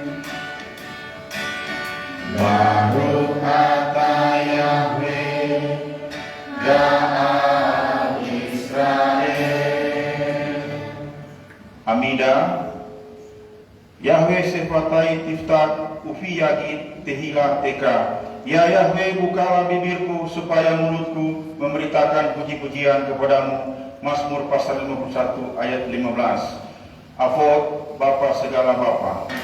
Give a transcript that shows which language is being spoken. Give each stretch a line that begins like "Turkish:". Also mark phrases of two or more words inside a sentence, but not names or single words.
Hebrew: ברוך אתה יהוה גאל ישראל. Amida. יהוה שפתי תפתח ופי יגיד תהלתך.
Indonesian: Ya Yahweh, bukalah bibirku supaya mulutku memberitakan puji-pujian kepadamu. Mazmur pasal 51 ayat 15. Avot Bapa segala Bapa.